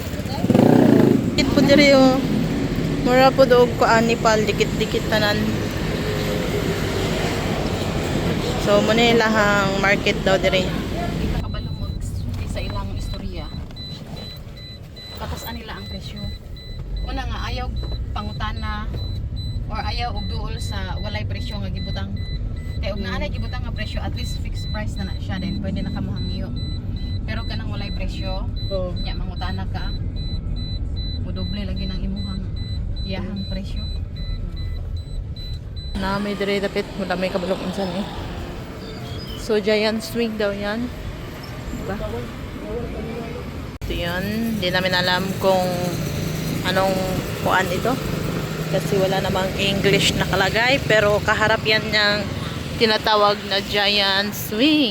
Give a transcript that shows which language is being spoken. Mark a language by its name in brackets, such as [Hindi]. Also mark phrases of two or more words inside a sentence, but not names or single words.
[Cebuano] Dikit po diri oh. Mura po doog ko ani pal dikit-dikit tanan. So muna ilahang market daw dire. Di ka kabalo mo sa ilang istorya. Tapos anila ang presyo. Una nga ayaw pangutana or ayaw og duol sa walay presyo nga gibutang. Kaya og naanay gibutang nga presyo, [English] at least fixed price [Cebuano] na siya din, pwede na ka mahangyo. Pero kanang walay presyo, Oh. nya mangutana ka. Mudoble lagi ng imuhang iyahang presyo. Na may dire dapit wala may kabulok unsan eh. [Filipino] So [English] giant swing [Filipino] daw yan. Diba? Ito yun. Hindi namin alam kung anong kuan ito. Kasi wala namang English nakalagay. Pero kaharap yan niyang tinatawag na [English] giant swing.